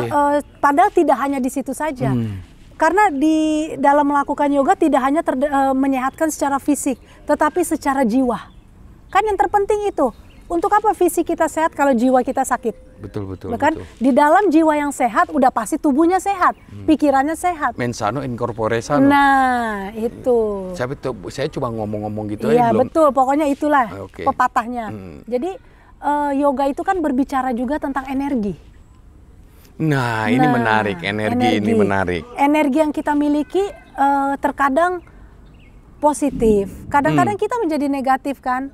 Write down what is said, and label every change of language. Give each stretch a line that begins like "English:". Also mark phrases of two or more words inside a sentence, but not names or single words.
Indonesian: Padahal tidak hanya di situ saja. Karena di dalam melakukan yoga tidak hanya menyehatkan secara fisik, tetapi secara jiwa. Kan yang terpenting itu. untuk apa fisik kita sehat kalau jiwa kita sakit? Betul. Bahkan di dalam jiwa yang sehat udah pasti tubuhnya sehat, pikirannya sehat.
Latin: Mens sano in corpore sano.
Indonesian: Nah, itu. Saya cuma ngomong-ngomong gitu Iya, belum. betul. Pokoknya itulah Oke. pepatahnya. Jadi yoga itu kan berbicara juga tentang energi. Nah, ini menarik. Energi ini menarik. Energi yang kita miliki terkadang positif, kadang-kadang kita menjadi negatif kan.